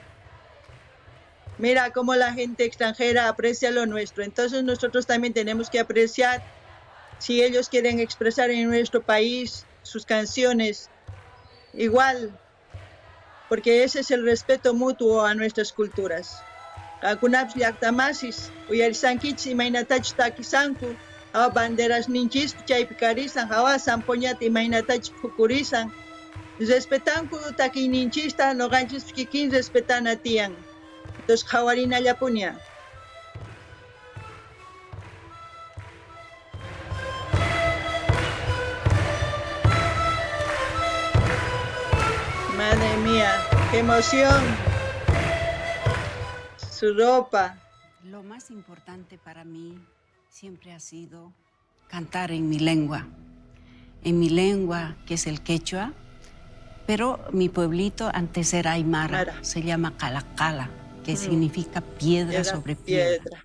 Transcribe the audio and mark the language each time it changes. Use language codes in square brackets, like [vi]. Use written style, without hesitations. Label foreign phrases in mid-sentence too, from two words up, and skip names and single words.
[es] Mira cómo la gente extranjera aprecia lo nuestro. Entonces nosotros también tenemos que apreciar, si ellos quieren expresar en nuestro país sus canciones, igual, porque ese es el respeto mutuo a nuestras culturas. [qu] Kakunapish llaqtamasis uyarisankichis imaynatachus takisanku, hawa banderas ninchis chaypi karisan, hawa sampoñata imaynatachus phukurisan, respetanku takiyninchista, noqanchis kikin respetana tiyan. Entonces qhawarinallapuña. [es] Madre mía, qué emoción. Su ropa. Lo más importante para mí siempre ha sido cantar en mi lengua que es el quechua, pero mi pueblito antes era aymara, se llama Calacala, que significa piedra sobre piedra.